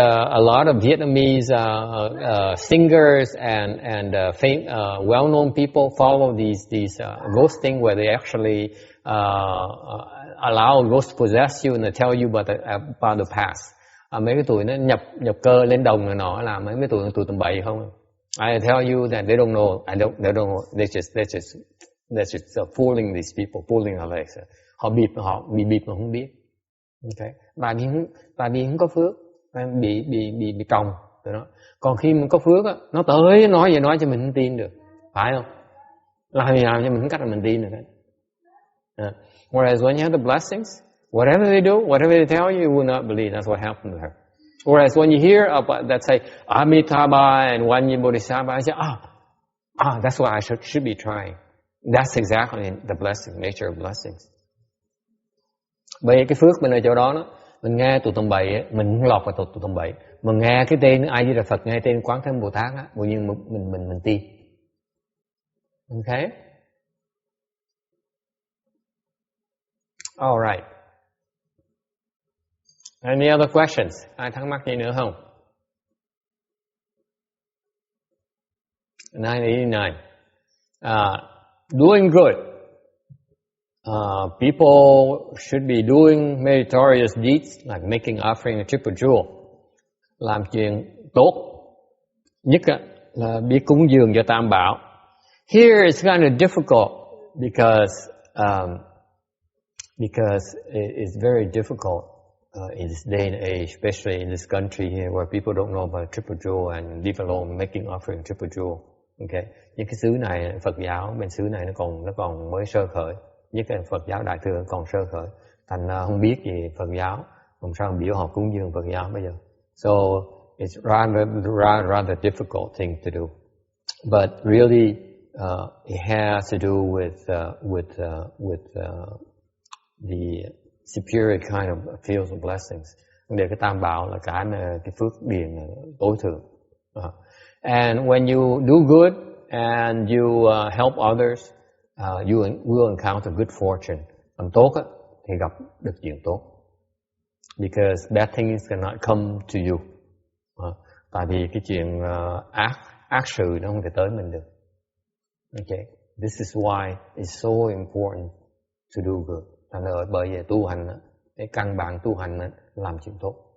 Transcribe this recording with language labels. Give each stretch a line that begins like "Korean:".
English: A lot of Vietnamese singers and well-known people follow these ghosting, where they actually allow ghosts to possess you and they tell you about the past.
Vietnamese: Mấy cái tụi nó nhập cơ lên đồng này nọ, là mấy tụi tầm bậy không?
English: I tell you that they don't know. They don't know. They're just fooling these people, fooling our legs.
Vietnamese: Họ bị bịp mà không biết. Okay. Tại vì không có phước, bị còng tụi nó. Còn khi mình có phước á, nó tới nói cho mình không tin được, phải không? Làm gì làm cho mình không cách là mình tin được đấy.
English: Whereas when you have the blessings, whatever they do, whatever they tell you, you will not believe. That's what happened to her. Whereas when you hear about that, say Amitabha and One Yin Bodhisattva, I say, that's what I should be trying. That's exactly the blessing, nature of blessings.
Vietnamese: Bởi cái phước mình ở chỗ đó, mình nghe tụi tầm bậy, mình không lọt vào tụi tầm bậy. Mình nghe cái tên A Di Đà Phật, nghe tên Quán Thế Âm Bồ Tát á, tự nhiên mình tin.
English: Okay? All right. Any other questions?
Vietnamese: Ai thắc mắc gì nữa không?
English: 989. Doing good. People should be doing meritorious deeds like making offering a triple jewel.
Vietnamese: Làm chuyện tốt. Nhất là biết cúng dường cho Tam Bảo.
English: Here it's kind of difficult because it's very difficult in this day and age, especially in this country here where people don't know about triple jewel and leave alone making offering triple jewel. Okay.
Vietnamese: Những cái xứ này, Phật giáo bên xứ này nó còn mới sơ khởi. Nhất là Phật giáo Đại thừa còn sơ khởi, thành không biết gì Phật giáo, làm sao biểu họ cúng dường Phật giáo bây giờ.
English: So it's rather difficult thing to do, but really it has to do with the superior kind of fields of blessings.
Vietnamese: Để cái Tam Bảo là cái phước điền tối thượng.
English: And when you do good and you help others, you will encounter good fortune.
Vietnamese: Làm tốt á, thì gặp được chuyện tốt.
English: Because bad things cannot come to you.
Vietnamese: Tại vì cái chuyện ác sự nó không thể tới mình được.
English: Okay. This is why it's so important to do good.
Vietnamese: Thành ra bởi vì tu hành á, cái căn bản tu hành á, làm chuyện tốt.